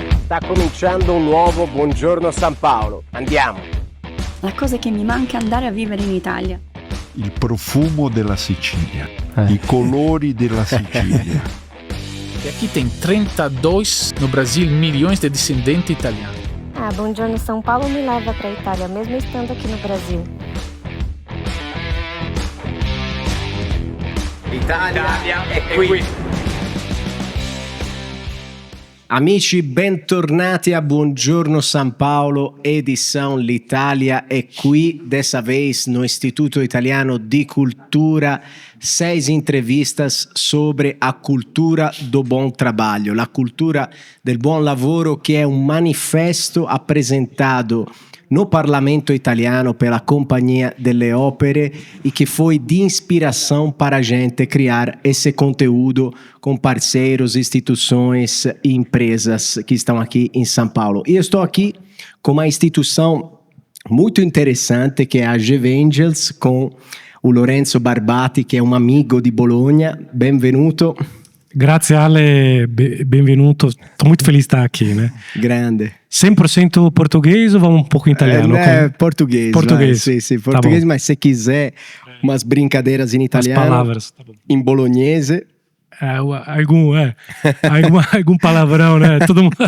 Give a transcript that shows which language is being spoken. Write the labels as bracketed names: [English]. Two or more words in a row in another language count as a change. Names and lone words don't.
[Italian] sta cominciando un nuovo Buongiorno San Paolo. Andiamo. La cosa che mi manca è andare a vivere in Italia. Il profumo della Sicilia, i colori della Sicilia. [Portuguese] E aqui tem 32 no Brasil milhões de descendentes italianos. Buongiorno São Paulo me leva para a Itália, mesmo estando aqui no Brasil. [Italian] Italia è qui. Amici, bentornati a Buongiorno San Paolo, edição L'Italia è qui. [Portuguese] Dessa vez no Instituto Italiano di Cultura, 6 entrevistas sobre a cultura do bom trabalho, [Italian] la cultura del buon lavoro, che è un manifesto [Portuguese] apresentado no Parlamento Italiano pela Companhia delle Opere e que foi de inspiração para a gente criar esse conteúdo com parceiros, instituições e empresas que estão aqui em São Paulo. E eu estou aqui com uma instituição muito interessante que é a GV Angels, com o Lorenzo Barbati, que é um amigo de Bologna. [Italian] Benvenuto. Grazie Ale, benvenuto. [Portuguese] Estou muito feliz de estar aqui, né? Grande. 100% português ou vamos um pouco em italiano? Português. Português. Sim, português, tá, mas se quiser umas brincadeiras em italiano, as palavras, tá bom. Em bolognese. Algum palavrão, né? Todo mundo.